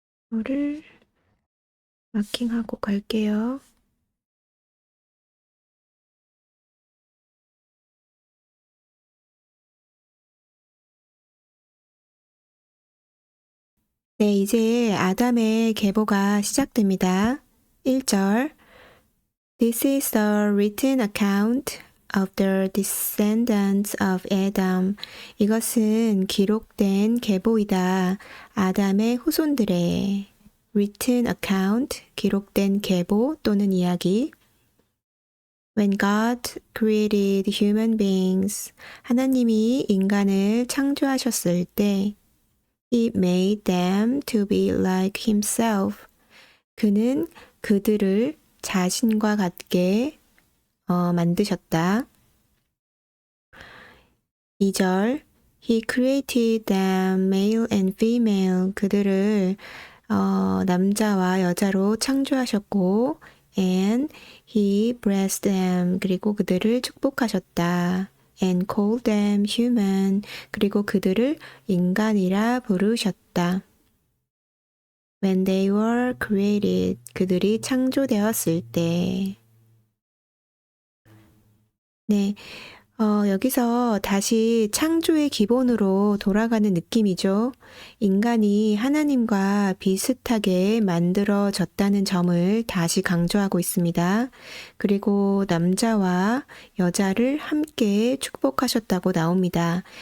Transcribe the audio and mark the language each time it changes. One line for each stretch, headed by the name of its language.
Korean: 이거를 마킹하고 갈게요. 네, 이제 아담의 계보가 시작됩니다.
English: 1절 This is the written account of the descendants of Adam.
Korean: 이것은 기록된 계보이다. 아담의 후손들의
English: written account,
Korean: 기록된 계보 또는 이야기.
English: When God created human beings,
Korean: 하나님이 인간을 창조하셨을 때
English: He made them to be like himself.
Korean: 그는 그들을 자신과 같게 만드셨다.
English: 2절 He created them male and female.
Korean: 그들을 남자와 여자로 창조하셨고
English: and He blessed them.
Korean: 그리고 그들을 축복하셨다.
English: and called them human.
Korean: 그리고 그들을 인간이라 부르셨다.
English: When they were created,
Korean: 그들이 창조되었을 때. 네, 여기서 다시 창조의 기본으로 돌아가는 느낌이죠. 인간이 하나님과 비슷하게 만들어졌다는 점을 다시 강조하고 있습니다. 그리고 남자와 여자를 함께 축복하셨다고 나옵니다.